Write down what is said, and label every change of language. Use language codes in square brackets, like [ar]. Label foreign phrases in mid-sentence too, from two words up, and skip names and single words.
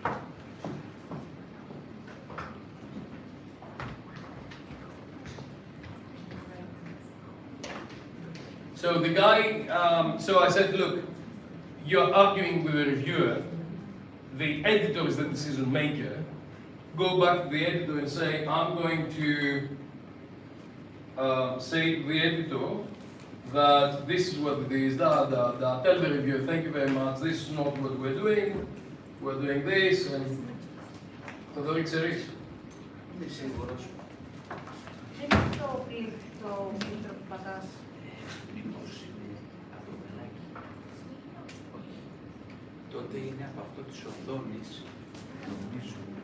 [en] So the guy, so I said, look, you're arguing with the reviewer, the editor is the decision maker. Go back to the editor and say, I'm going to say to the editor that this is what it is, tell the reviewer, thank you very much, this is not what we're doing this, and [el] θα το ρίξεις. Είμαι σίγουρος. Δεν είναι το φίλτρο που πατάς. Μήπως είναι από το μελάκι. Όχι. Τότε είναι από αυτό της οθόνης, νομίζω.